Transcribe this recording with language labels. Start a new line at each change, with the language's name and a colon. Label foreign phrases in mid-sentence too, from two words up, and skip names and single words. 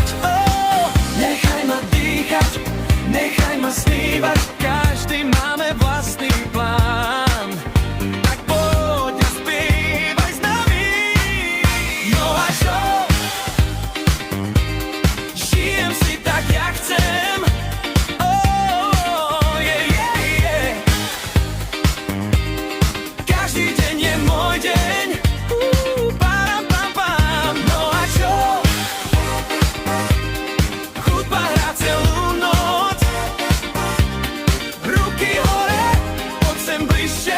Slovak: Oh, nechaj ma dýchať, nechaj ma snívať. Každý máme vlastný plán. Tak poď a spievaj s nami. No a čo? Žijem si tak, jak chcem.
English: Oh, yeah, yeah, yeah.
Slovak: Každý deň je môj deň. Param, pam, pam. No a čo? Hudba hrá celú noc. Ruky hore, poď sem bližšie.